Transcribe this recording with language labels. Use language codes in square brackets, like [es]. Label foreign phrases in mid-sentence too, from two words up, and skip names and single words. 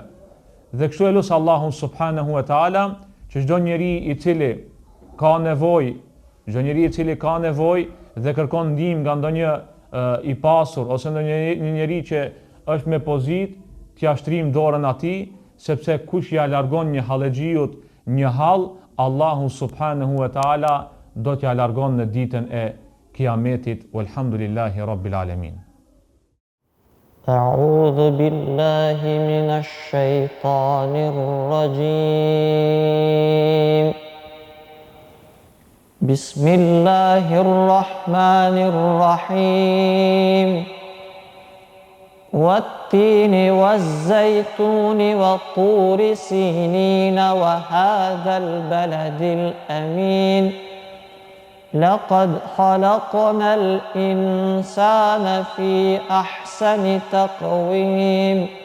[sq] Dhe kështu e lut Allahun [ar] سبحانه وتعالى [sq] që çdo njeri i cili ka nevojë, dhe kërkon ndihmë nga ndonjë i pasur ose ndonjë njeri që është me pozitë, t'ia shtrim dorën atij, sepse kush ja largon një hallexhiut një hall, Allahu [ar] سبحانه وتعالى [sq] do t'ja largon në ditën e kiametit. [ar] والحمد لله رب العالمين. أعوذ بالله من الشيطان الرجيم بسم الله الرحمن الرحيم والتين والزيتون وطور سينين وهذا البلد الأمين لقد خلقنا الإنسان في أحسن تقويم